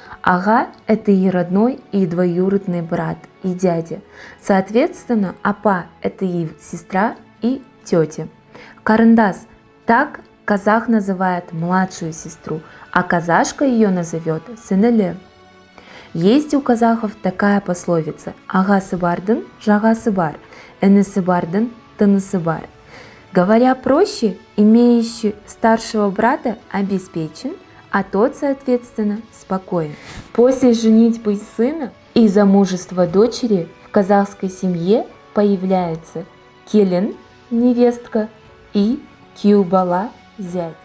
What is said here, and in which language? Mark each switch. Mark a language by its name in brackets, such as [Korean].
[Russian] Ага – это и родной, и двоюродный брат, и дядя. Соответственно, апа – это и сестра, и тетя. Карындас – так казах называет младшую сестру, а казашка ее назовет сіңілі. Есть у казахов такая пословица: [Kazakh] ағасы бардың жағасы бар, інісі бардың тынысы бар. [Russian] Говоря проще, имеющий старшего брата обеспечен, а тот, соответственно, спокоен. После женитьбы сына и замужества дочери в казахской семье появляется келін, невестка, и күйеу зять.